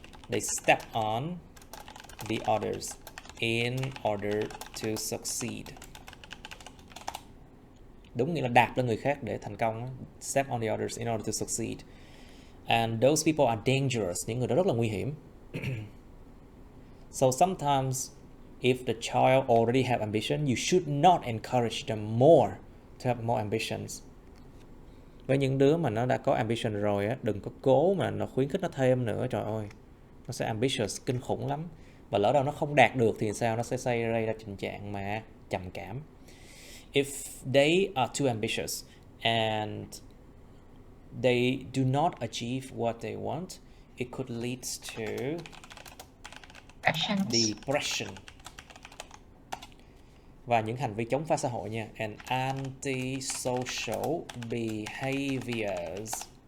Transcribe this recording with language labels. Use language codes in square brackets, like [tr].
[en] They step on the others in order to succeed. [vi] Đúng nghĩa là đạp lên người khác để thành công. [en] Step on the others in order to succeed. And those people are dangerous. [vi] Những người đó rất là nguy hiểm. [en] So sometimes if the child already have ambition, you should not encourage them more to have more ambitions. [vi] Với những đứa mà nó đã có ambition rồi á, đừng có cố mà nó khuyến khích nó thêm nữa. Trời ơi, nó sẽ ambitious kinh khủng lắm. Và lỡ đâu nó không đạt được thì sao? Nó sẽ gây ra tình trạng mà trầm cảm. [en] If they are too ambitious and they do not achieve what they want, it could lead to depression [vi] và những hành vi chống phá xã hội nha, [en] and antisocial behaviors.